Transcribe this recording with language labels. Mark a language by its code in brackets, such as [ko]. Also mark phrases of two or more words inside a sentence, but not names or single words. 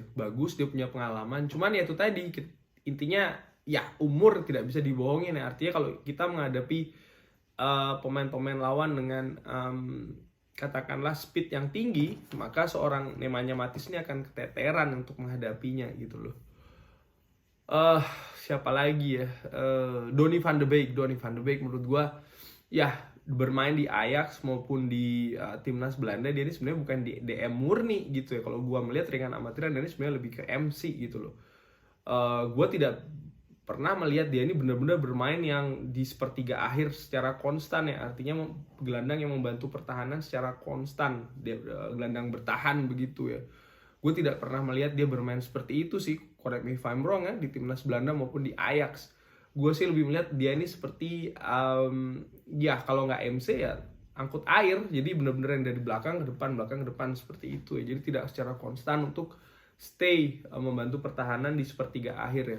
[id] Bagus, dia punya pengalaman. Cuman ya itu tadi, intinya ya umur tidak bisa dibohongin ya. Artinya kalau kita menghadapi pemain-pemain lawan dengan katakanlah speed yang tinggi, maka seorang Nemanja Matic ini akan keteteran untuk menghadapinya gitu loh. Siapa lagi ya? Donny van de Beek. Donny van de Beek menurut gua ya bermain di Ajax maupun di timnas Belanda, dia ini sebenarnya bukan di DM murni gitu ya. Kalau gua melihat ringan amatiran, dia ini sebenarnya lebih ke MC gitu loh. Gua tidak pernah melihat dia ini benar-benar bermain yang di sepertiga akhir secara konstan ya. Artinya gelandang yang membantu pertahanan secara konstan, dia gelandang bertahan begitu ya. Gue tidak pernah melihat dia bermain seperti itu sih. [en] Correct me if I'm wrong [id] ya, di timnas Belanda maupun di Ajax. Gue sih lebih melihat dia ini seperti ya kalau nggak MC ya angkut air. Jadi benar-benar yang dari belakang ke depan seperti itu ya. Jadi tidak secara konstan untuk stay membantu pertahanan di sepertiga akhir ya.